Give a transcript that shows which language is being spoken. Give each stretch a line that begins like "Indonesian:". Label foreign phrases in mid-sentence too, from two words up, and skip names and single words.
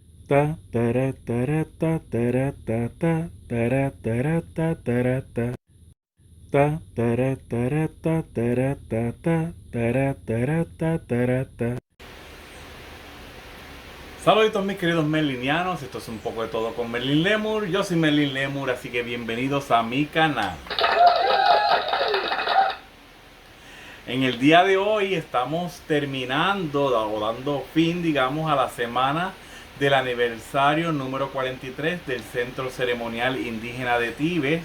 Spanish: Ta tara tara ta tara ta ta tara tara ta tara ta ta tara tara ta tara ta ta tara tara ta tara ta. Saluditos mis queridos merlinianos, esto es un poco de todo con Merlin Lemur. Yo soy Merlin Lemur, así que bienvenidos a mi canal. En el día de hoy estamos terminando o dando fin, digamos, a la semana del aniversario número 43 del Centro Ceremonial Indígena de Tibes.